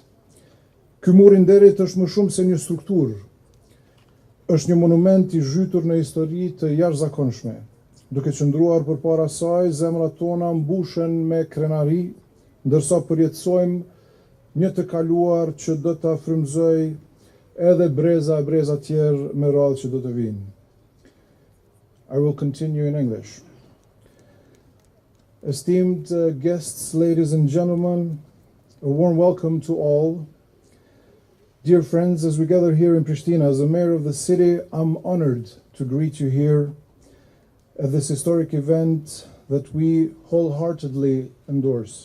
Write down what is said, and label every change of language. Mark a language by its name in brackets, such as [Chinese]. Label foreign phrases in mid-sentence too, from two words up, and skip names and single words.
[Albanian] Ky mur i Nderit është më shumë se një strukturë, është një monument i zhytur në histori të jashtëzakonshme. Duke qëndruar përpara saj, zemrat tona mbushen me krenari, ndërsa përjetësojmë një të kaluar që do ta frymëzoj edhe breza tjerë me radhë që do të vinë. [English] I will continue in English. Esteemed guests, ladies and gentlemen, a warm welcome to all. Dear friends, as we gather here in Pristina, as the mayor of the city, I'm honored to greet you here at this historic event that we wholeheartedly endorse.